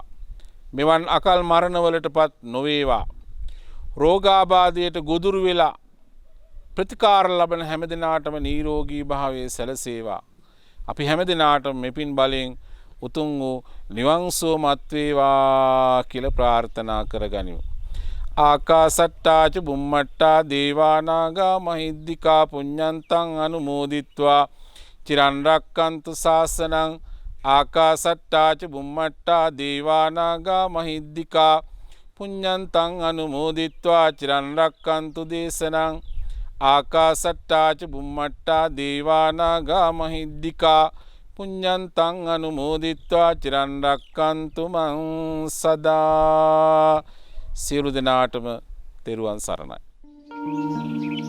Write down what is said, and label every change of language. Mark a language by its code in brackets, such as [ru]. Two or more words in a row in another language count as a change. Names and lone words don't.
[si] මෙවන් අකල් මරණවලටපත් නොවේවා. රෝගාබාධයට ගොදුරු වෙලා ප්‍රතිකාර ලබන හැම දෙනාටම නිරෝගී භාවයේ සැලසේවා. අපි හැම දෙනාටම මෙපින් බලෙන් උතුම් වූ නිවන් සුවමත් වේවා කියලා ප්‍රාර්ථනා කරගනිමු. [pi] ආකාසට්ටා ච බුම්මට්ටා දේවා නාග මහිද්దికා පුඤ්ඤන්තං අනුමෝදිත්වා චිරන් රැක්කන්තු ශාසනං. ආකාසට්ටා ච බුම්මට්ටා දේවා නාග මහිද්దికා පුඤ්ඤන්තං අනුමෝදිත්වා චිරන් රැක්කන්තු දේශනං. ආකාසට්ටා ච බුම්මට්ටා දේවා නාග මහිද්దికා පුඤ්ඤන්තං අනුමෝදිත්වා චිරන් රැක්කන්තු මං සදා. [si] සියලු දෙනාටම තෙරුවන් සරණයි.